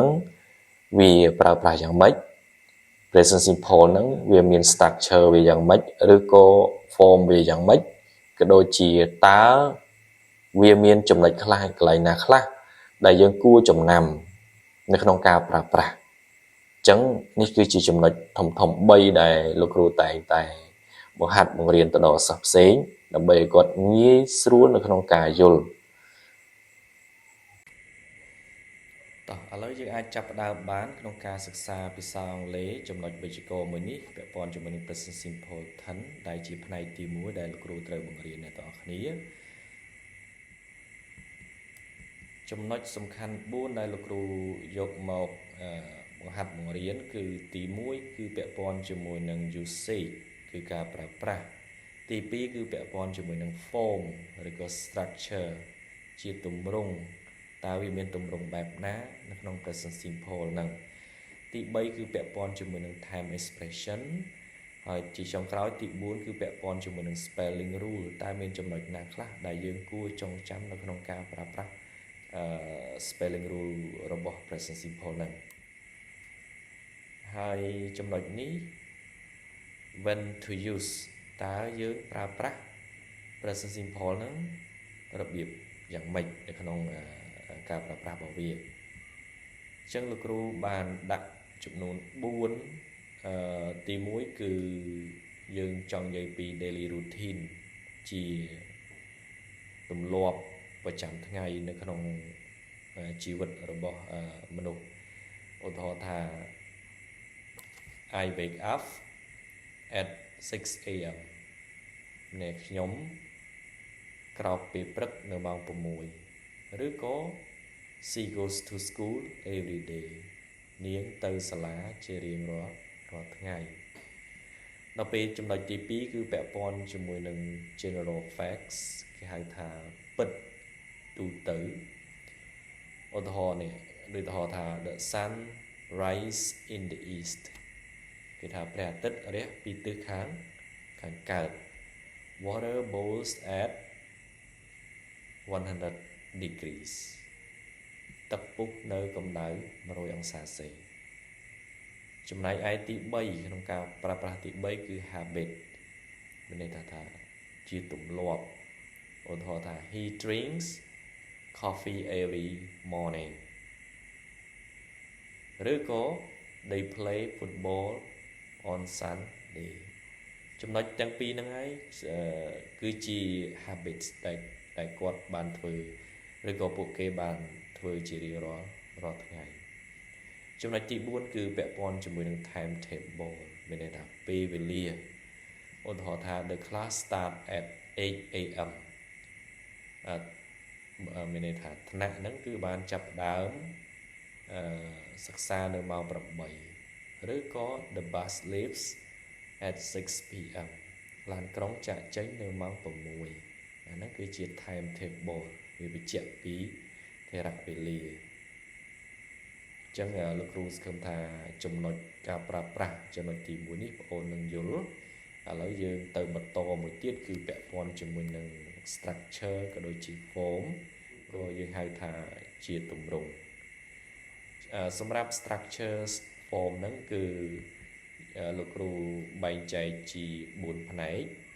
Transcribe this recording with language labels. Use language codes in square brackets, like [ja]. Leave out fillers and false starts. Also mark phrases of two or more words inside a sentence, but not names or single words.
[km] វាប្រើប្រាស់យ៉ាងម៉េច [en] present simple [km] ហ្នឹងវាមាន structure វាយ៉ាងម៉េចឬក៏ form វាយ៉ាងម៉េចក៏ដូចជាតើវាមានចំណុចខ្លះកន្លែងណាខ្លះដែលយើងគួរចំណាំនៅក្នុងការប្រើប្រាស់អញ្ចឹងនេះគឺជាចំណុចធំ3ដែលលោកគ្រូតែងតែបង្ហាត់បង្រៀនទៅដល់សិស្សផ្សេងដើម្បីឲ្យគាត់ងាយស្រួលនៅក្នុងការយល់ តោះឥឡូវយើងអាចចាប់ផ្ដើមបានក្នុងការសិក្សាភាសាអង់គ្លេសចំណុចវេយ្យាករណ៍មួយនេះពាក់ព័ន្ធជាមួយនឹង [en] present simple tense [km] ដែលជាផ្នែកទី1ដែលលោកគ្រូត្រូវបង្រៀនអ្នកទាំងអស់គ្នា ចំណុចសំខាន់4ដែលលោកគ្រូយកមកបង្ហាត់បង្រៀនគឺទី1គឺពាក់ព័ន្ធជាមួយនឹង usage គឺការប្រើ ប្រាស់ទី2គឺពាក់ព័ន្ធជាមួយនឹង form ឬក៏ structure ជាទម្រង់តើវាមានទម្រង់បែបណានៅក្នុង [en] present simple [km] ហ្នឹងទី3គឺពាក់ព័ន្ធជាមួយនឹង [en] time expression [km] ហើយជាចុងក្រោយទី4គឺពាក់ព័ន្ធជាមួយនឹង [en] spelling rule [km] តើមានចំណុចណាខ្លះដែលយើងគួរចងចាំនៅក្នុងការប្រើប្រាស់ [en] spelling rule [km] របស់ [en] present simple [km] ហ្នឹង ហើយចំណុចនេះ [en] when to use [km] តើយើងប្រើប្រាស់ [en] present simple [km] ហ្នឹងរបៀបយ៉ាងម៉េចនៅក្នុងការប្រើប្រាស់របស់វាអញ្ចឹងលោកគ្រូបានដាក់ចំនួន 4ទី1គឺយើងចង់និយាយពី [en] daily routine [km] ជាទម្លាប់ប្រចាំថ្ងៃនៅក្នុងជីវិតរបស់មនុស្សឧទាហរណ៍ថា [en] I wake up at 6 am [km] អ្នកខ្ញុំក្រោកពីព្រឹកនៅម៉ោង6ឬក៏ [en] she goes to school every day [km] នាងទៅសាលាជារៀងរាល់ថ្ងៃដល់ពេលចំណុចទី2គឺពាក់ព័ន្ធជាមួយនឹង [en] general facts [km] គេហៅថាពិតទូទៅឧទាហរណ៍នេះដូចឧទាហរណ៍ថា [en] the sun rise in the east [km] គេថាព្រះអាទិត្យរះពីទិសខាងកើត [en] water boils at [km] 100 degrees ទឹកពុះនៅកម្ដៅ100អង្សាសេចំណែកឯទី3ក្នុងការប្រើប្រាស់ទី3គឺ habit មានន័យថាជាទម្លាប់ឧទាហរណ៍ថា [en] he drinks coffee every morning [km] ឬក៏ [en] they play football on Sunday [km] ចំណុចទាំងពីរហ្នឹងហើយគឺជា habits ដែលគាត់បានធ្វើឬក៏ពួកគេបានធ្វើជារៀងរាល់ថ្ងៃចំណុចទី4គឺពាក់ព័ន្ធជាមួយនឹង [en] time table [km] មានន័យថាពេលវេលាឧទាហរណ៍ថា [en] the class start at 8 am [km] មានន័យថាថ្នាក់ហ្នឹងគឺបានចាប់ផ្ដើមសិក្សានៅម៉ោង8ឬក៏ [en] the bus leaves at 6 pm [km] ឡានក្រុង ចាកចេញនៅម៉ោង6អាហ្នឹងគឺជា [en] time table [km] វាបញ្ជាក់ពីថេរវេលាអញ្ចឹង លោកគ្រូសង្ឃឹមថាចំណុចការប្រើប្រាស់ចំណុចទី1នេះបងប្អូននឹងយល់ឥឡូវយើងទៅបន្តមួយទៀតគឺពាក់ព័ន្ធជាមួយនឹង structure ក៏ដូចជា form ក៏យើងហៅថាជាទម្រង់សម្រាប់ [en] structure form [km] ហ្នឹងគឺលោកគ្រូបែងចែកជា4ផ្នែក